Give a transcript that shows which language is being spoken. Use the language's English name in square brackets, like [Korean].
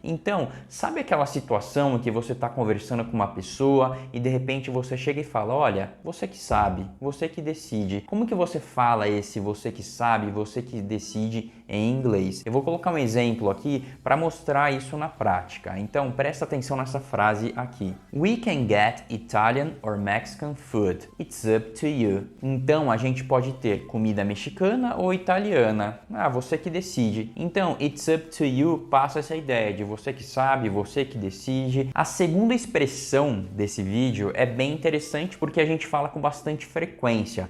[Portuguese] Então, sabe aquela situação em que você está conversando com uma pessoa e de repente você chega e fala: olha, você que sabe, você que decide. Como que você fala esse você que sabe, você que decide em inglês? Eu vou colocar um exemplo aqui para mostrar isso na prática. Então, presta atenção nessa frase aqui. [English] We can get Italian or Mexican food. It's up to you. [Portuguese] Então, a gente pode ter comida mexicana ou italiana. Você que decide. Então, [English] it's up to you [Portuguese] passa essa ideia de você que sabe, você que decide. A segunda expressão desse vídeo é bem interessante porque a gente fala com bastante frequência.